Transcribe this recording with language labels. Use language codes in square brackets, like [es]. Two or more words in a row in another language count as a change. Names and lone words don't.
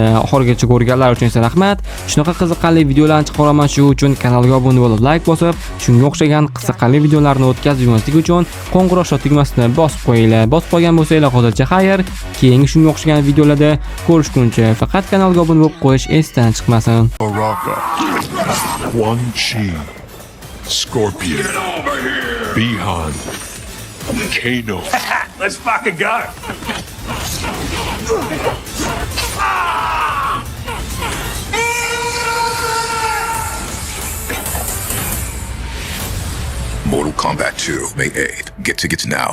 [uz] Oxirigacha ko'rganlar uchun rahmat. Shunaqa qiziqarli videolarni chiqaraman, shu uchun kanalga obuna bo'lib, like bosib, shunga o'xshagan qiziqarli videolarni o'tkazib yurmaslik uchun qo'ng'iroq tugmasini bosib qo'yinglar. Bosib qo'ygan bo'lsanglar hozircha xayr. Keyingi shunga o'xshagan videolarda ko'rishguncha faqat kanalga obuna bo'lib qo'yish esdan chiqmasin. [en] Baraka, Quan Chi, Scorpion, Bihan, Kano. Let's fucking go. Mortal Kombat 2, May 8th. Get tickets now.